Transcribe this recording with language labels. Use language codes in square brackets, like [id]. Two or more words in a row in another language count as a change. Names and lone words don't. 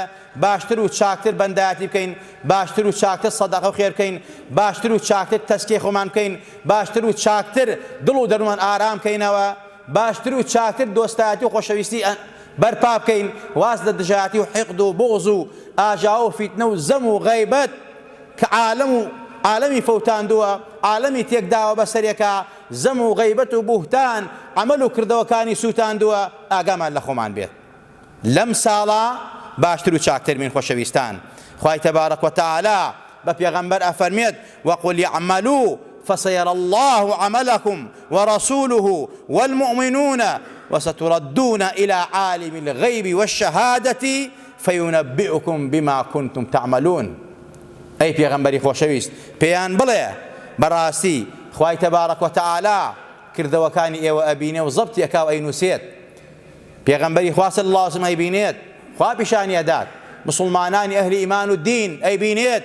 [ckb] باشتر و چاکتر بەندایەتی بکەین، باشتر و چاکتر سەدەقە و خێر بکەین، باشتر و چاکتر تەسکیە خۆمان بکەین، باشتر و چاکتر دڵ و دەرومان ئارام بکەینەوە، باشتر و چاکتر دۆستایەتی و خۆشەویستی بەرپا بکەین، واز لە دژایەتی و حیقد و بغز و ئاژاوە و فیتنە و زەم و غەیبەت کە عالەمی فەوتاندووە، عالەمی تێکداوە بەسەرێکە، زەم و غەیبەت و بوهتان عەمەل و کردەوەکانی سووتاندووە. ئاگامان لە خۆمان بێت. لەم ساڵە باشتر و چاکتر بین خۆشەویستان. خوای تەبارەک وتەعالا بە پێغەمبەر ئەفەرمێت وەقل [ar] اعملوا فسيرى الله عملكم ورسوله والمؤمنون وستردون إلى عالم الغيب والشهادة فينبئكم بما كنتم تعملون. [ckb] ئەی پێغەمبەری خۆشەویست، پێیان بڵێ بەڕاستی خوای تەبارەک وتەعالا کردەوەکانی ئێوە ئەبینێ و زەبتی ئەکا و ئەینووسێت. پێغەمبەری خوا [ar] صلی الله علیه وسلم [ckb] ئەیبینێت، خوا پیشانی ئەدات، مسلمانانی ئەهلی ئیمان و دین ئەیبینێت.